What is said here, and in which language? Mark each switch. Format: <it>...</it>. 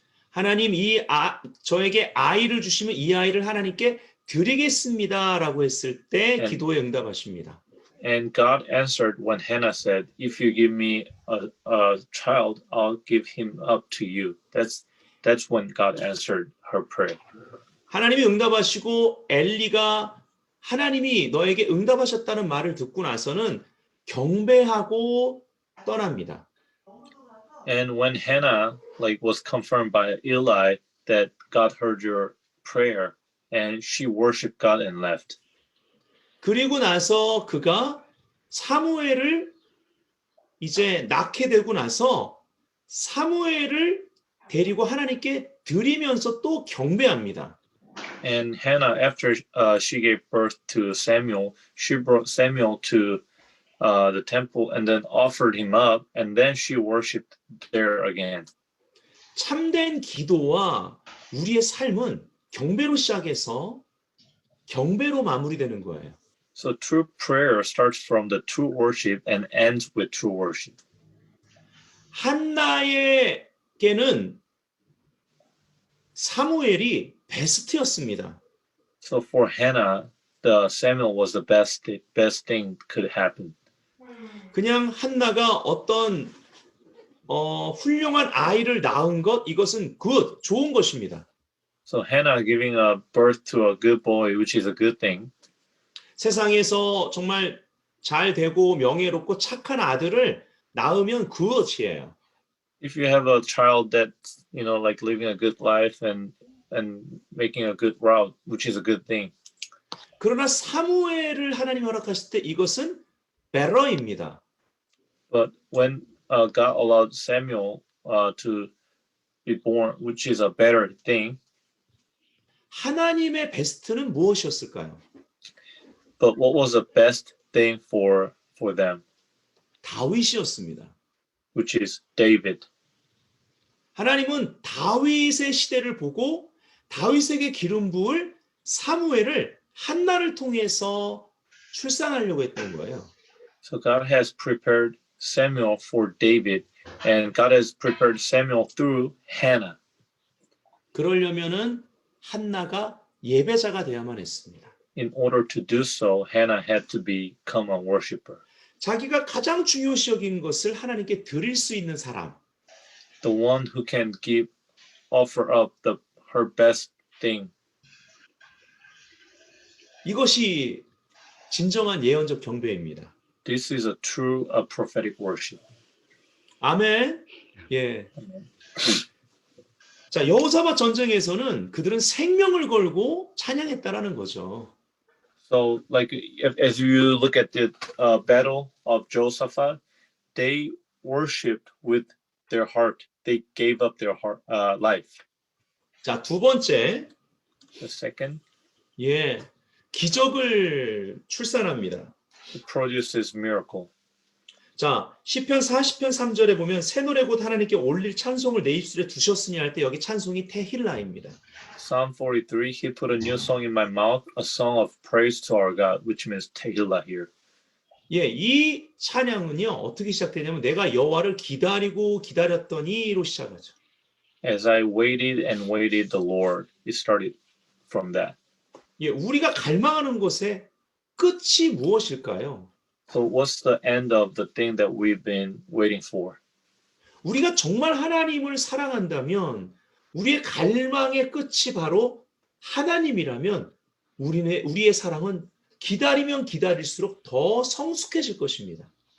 <ko>하나님 저에게 아이를 주시면 이 아이를 하나님께 드리겠습니다라고 했을 때 기도에 응답하십니다.</ko> <en>And God answered when Hannah said, "If you give me a child, I'll give him up to you." That's when God answered her prayer.</en> <ko>하나님이 응답하시고 엘리가 하나님이 너에게 응답하셨다는 말을 듣고 나서는 경배하고 떠납니다.</ko> <en>And when Hannah was confirmed by Eli that God heard your prayer, and she worshipped God and left.</en> <ko>그리고 나서 그가 사무엘을 이제 낳게 되고 나서 사무엘을 데리고 하나님께 드리면서 또 경배합니다.</ko> <en>And Hannah, after she gave birth to Samuel, she brought Samuel to the temple and then offered him up, and then she worshipped there again.</en> <ko>참된 기도와 우리의 삶은 경배로 시작해서 경배로 마무리되는 거예요.</ko> <en>So true prayer starts from the true worship and ends with true worship.</en> <ko>한나에게는 사무엘이 베스트였습니다.</ko> <en>So for Hannah, the Samuel was the best thing could happen.</en> <ko>그냥 한나가 어떤 훌륭한 아이를 낳은 것 이것은 좋은 것입니다.</ko> <en>So Hannah giving a birth to a good boy, which is a good thing.</en> <ko>세상에서 정말 잘 되고 명예롭고 착한 아들을 낳으면 그것이에요.</ko> <en>If you have a child that like living a good life and making a good route, which is a good thing.</en> <ko>그러나 사무엘을 하나님 허락하실 때 이것은 better입니다.</ko> <en>But when God allowed Samuel to be born, which is a better thing.</en> <ko>하나님의 베스트는 무엇이었을까요?</ko> <en>But what was the best thing for them?</en> <ko>다윗이었습니다.</ko> <en>Which is David.</en> <ko>하나님은 다윗의 시대를 보고 다윗에게 기름 부을 사무엘을 한나를 통해서 출산하려고 했던 거예요.</ko> <en>So God has prepared Samuel for David, and God has prepared Samuel through Hannah.</en> <ko>그러려면은 한나가 예배자가 되어야만 했습니다.</ko> <en>In order to do so, Hannah had to become a worshiper.</en> <ko>자기가 가장 중요시 여긴 것을 하나님께 드릴 수 있는 사람.</ko> <en>The one who can offer up her best thing.</en> <ko>이것이 진정한 예언적 경배입니다.</ko> <en>This is a true prophetic worship.</en> <ko>아멘. 예. 자, 여호사밧 전쟁에서는 그들은 생명을 걸고 찬양했다라는 거죠.</ko> <en>So, like, as you look at the battle of Jehoshaphat, they worshipped with their heart. They gave up their heart, life.</en> <ko>자, 두 번째,</ko> <en>The second,</en> <ko>예, 기적을 출산합니다.</ko> <en>it produces miracle.</en> <ko>자, 시편 40편 3절에 보면 새 노래 곧 하나님께 올릴 찬송을 내 입술에 두셨으니 할 때 여기 찬송이 테힐라입니다.</ko> <en>Psalm 43, he put a new song in my mouth, a song of praise to our God, which means Tehillah here.</en> <ko>예, 이 찬양은요, 어떻게 시작되냐면 내가 여호와를 기다리고 기다렸더니로 시작하죠.</ko> <en>As I waited and waited the Lord, it started from that.</en> <ko>예, 우리가 갈망하는 것의 끝이 무엇일까요?</ko> <en>So what's the end of the thing that we've been waiting for?</en> <ko>우리가 정말 하나님을 사랑한다면 우리의 갈망의 끝이 바로 하나님이라면 우리의 사랑은 기다리면 기다릴수록 더 성숙해질 것입니다.</ko>